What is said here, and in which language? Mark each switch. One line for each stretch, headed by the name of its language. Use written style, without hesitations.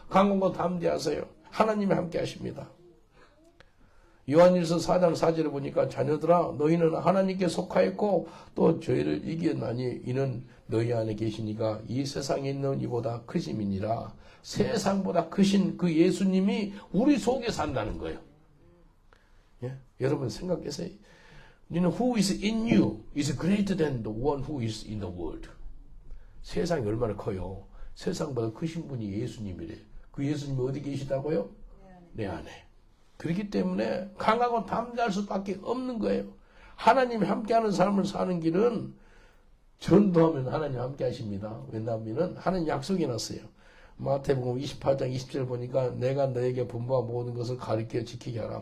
Korean: 강하고 담대하세요. 하나님이 함께 하십니다. 요한일서 4장 4절에 보니까 자녀들아 너희는 하나님께 속하였고 또 죄를 이겼나니 이는 너희 안에 계시니까 이 세상에 있는 이보다 크심이니라. 세상보다 크신 그 예수님이 우리 속에 산다는 거예요. 예? 여러분 생각해서요.
English: Who is in you is greater than the one who is in the world.
Korean: 세상이 얼마나 커요. 세상보다 크신 분이 예수님이래. 그 예수님이 어디 계시다고요? 내 안에. 그렇기 때문에 강하고 담대할 수밖에 없는 거예요. 하나님이 함께하는 삶을 사는 길은 전도하면 하나님 함께 하십니다. 왜냐하면 하나님 약속해 놨어요. 마태복음 28장 20절 보니까 내가 너에게 분부한 모든 것을 가르쳐 지키게 하라.